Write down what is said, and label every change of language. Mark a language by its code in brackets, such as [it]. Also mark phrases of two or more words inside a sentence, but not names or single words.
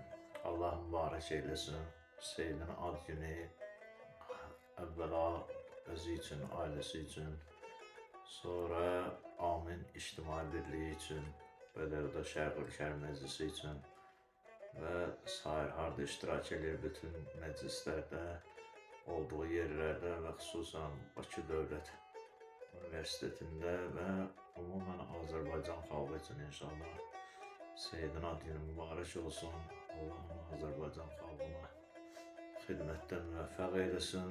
[az] Allah mübarek eylesin. Seyyidin ad günü evvela özü için, ailesi için, sonra amin ictimai birliği için, Bədərdə Şərqül Kər Məclisi için ve sair harda iştirak edir bütün məclislərdə, olduğu yerlərdə və xüsusən Bakı Dövlət Universitetində və ümumən Azərbaycan xalqı üçün inşallah Seyyidin ad günü mübarək olsun. Allah'ın Azərbaycan xalqına xidmətdə müvəffəq eylesin.